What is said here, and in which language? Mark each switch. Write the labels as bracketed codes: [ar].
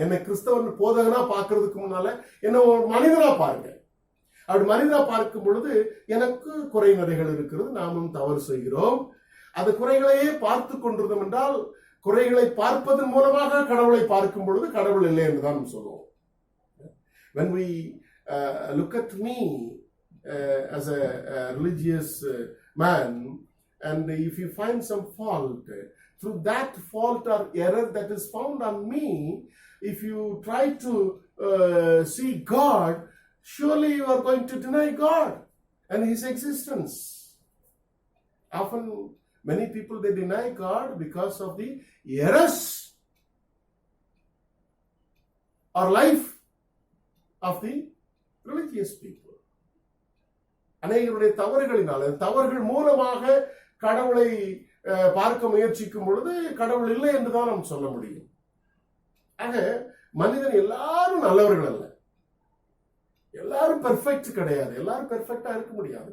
[ta] என்னை கிறிஸ்தவன் போதகனா பார்க்கறதுக்கு முன்னால என்ன ஒரு மனிதனா பாருங்க. அப்படி மனிதனா பார்க்கும் பொழுது எனக்கு குறை நிறைகள் இருக்கிறது. நாமும் தவறு செய்கிறோம். அந்த குறைகளையே பார்த்து கொண்டிருந்தோம் என்றால், குறைகளை பார்ப்பதன் மூலமாக கடவுளை பார்க்கும் பொழுது கடவுள் இல்லை என்று தான் சொல்லுவோம். [en] When we look at me as a religious man, and if you find some fault, through that fault or error that is found on me, if you try to see God, surely you are going to deny God and His existence. Often, many people, they deny God because of the errors or life of the religious people. [ta] அநேகருடைய தவறுகளினால, தவறுகள் மூலமாக கடவுளை பார்க்க முயற்சிக்கும் பொழுது கடவுள் இல்லை என்றுதான் நாம் சொல்ல முடியும். ஆக மனிதன் எல்லாரும் நல்லவர்கள் அல்ல, எல்லாரும் பெர்ஃபெக்ட் கிடையாது, எல்லாரும் பெர்ஃபெக்டா இருக்க முடியாது.